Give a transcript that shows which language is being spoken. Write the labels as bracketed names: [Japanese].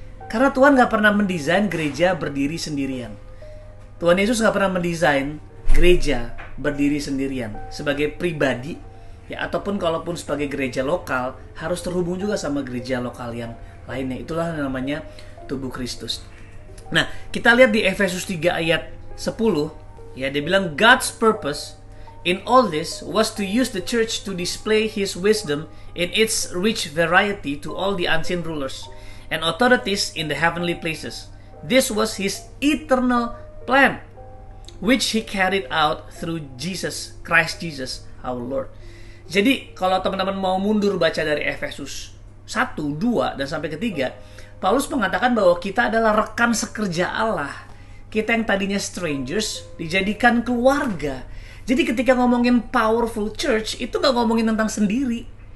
[Indonesian] Karena Tuhan gak pernah mendesain gereja berdiri sendirian. Tuhan Yesus gak pernah mendesain gereja berdiri sendirian sebagai pribadi, ya, ataupun kalaupun sebagai gereja lokal harus terhubung juga sama gereja lokal yang lainnya. Itulah namanya tubuh Kristus. Nah, kita lihat di Efesus 3 ayat 10, ya, dia bilang [English] God's purpose in all this was to use the church to display His wisdom in its rich variety to all the unseen rulers and authorities in the heavenly places. This was His eternal plan, which He carried out through Christ Jesus our Lord. [Indonesian] Jadi kalau teman-teman mau mundur baca dari Efesus 1, 2, dan sampai ketiga, Paulus mengatakan bahwa kita adalah rekan sekerja Allah. Kita yang tadinya strangers dijadikan keluarga. Jadi ketika ngomongin powerful church, itu gak ngomongin tentang sendiri.